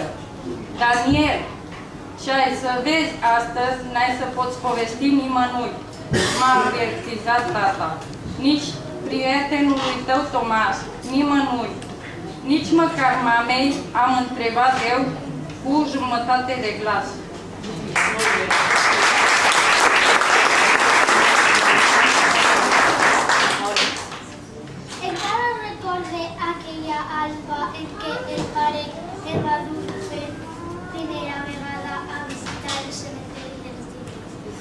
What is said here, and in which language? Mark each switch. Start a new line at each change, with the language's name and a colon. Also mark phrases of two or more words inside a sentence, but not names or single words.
Romanian: Daniel, ce ai să vezi astăzi, n-ai să poți povesti nimănui, m-a avertizat tata. Nici prietenului tău Tomas, nimănui. Nici măcar mamei am întrebat eu cu jumătate de glas.
Catalan: Encara recorde aquella alba en què el pare el va dur per primera vegada a visitar el cementeri dels Dies.